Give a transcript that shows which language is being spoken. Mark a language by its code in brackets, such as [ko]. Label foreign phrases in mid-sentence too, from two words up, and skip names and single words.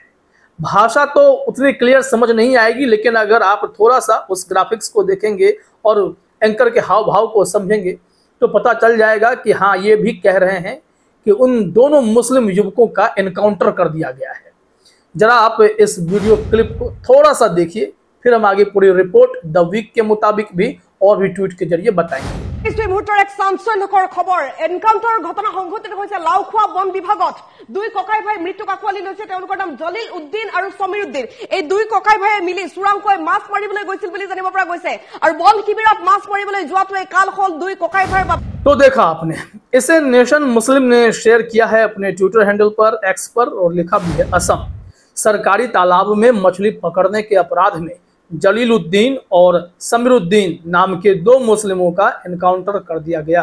[hi] भाषा तो उतनी क्लियर समझ नहीं आएगी, लेकिन अगर आप थोड़ा सा उस ग्राफिक्स को देखेंगे और एंकर के हाव भाव को समझेंगे तो पता चल जाएगा कि हाँ, ये भी कह रहे हैं कि उन दोनों मुस्लिम युवकों का एनकाउंटर कर दिया गया है। जरा आप इस [en] video clip [hi] को थोड़ा सा देखिए, फिर हम आगे पूरी रिपोर्ट द वीक के मुताबिक भी और भी ट्वीट के जरिए बताएंगे। [as] এই মুহূৰ্তৰ এক চাঞ্চল্যকৰ খবৰ। এনকাউণ্টাৰৰ ঘটনা সংঘটিত হৈছে লাওখোৱা বন বিভাগত। 2 ককাই ভাই মৃত্যুক আঁকোৱালি লৈছে। তেওঁলোকৰ নাম জলিল উদ্দিন আৰু সমীৰ উদ্দিন। এই 2 ককাই ভাইয়ে মিলি চোৰাংকৈ মাছ মাৰিবলৈ গৈছিল বুলি জানিব পৰা গৈছে আৰু বন শিবিৰত মাছ মাৰিবলৈ যোৱাটোৱে কাল হ'ল 2 ককাই ভাইৰ বাবে। [hi] तो देखा आपने, इसे नेशन मुस्लिम ने शेयर किया है अपने [en] Twitter handle [hi] पर, एक्स पर, और लिखा भी है असम सरकारी तालाब में मछली पकड़ने के अपराध में जलीलुद्दीन और समीरुद्दीन नाम के 2 मुस्लिमों का एनकाउंटर कर दिया गया।